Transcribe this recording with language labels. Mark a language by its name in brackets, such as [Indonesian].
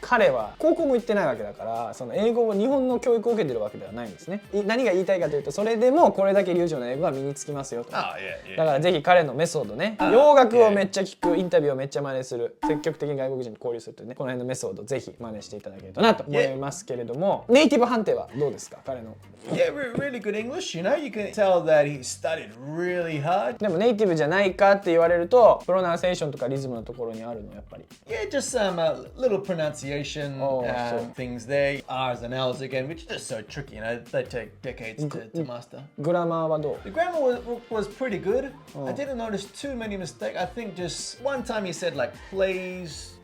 [Japanese] 彼は高校も行ってないわけだから、その英語を日本の教育を受けてるわけではないんですね。何が言いたいかというと、それでもこれだけ流暢な英語が身につきますよと。だからぜひ彼のメソッドね、洋楽をめっちゃ聞く、インタビューをめっちゃ真似する、積極的に外国人と交流するというね、この辺のメソッドぜひ真似していただけるとなと思いますけれども、ネイティブ判定はどうですか、彼の。 [English] Yeah, really good English, you know, you can tell that he studied really hard. [Japanese] でもネイティブじゃないかって言われると、プロナンセーションとかリズムのところにあるのやっぱり。 [English] Yeah, just some little pronunciation things there. R's and L's again, which are just so tricky, you know, they take decades to master. [Japanese] グラマーはどう？ [English] The grammar was pretty good. I didn't notice too many mistakes. I think just one time he said like plays.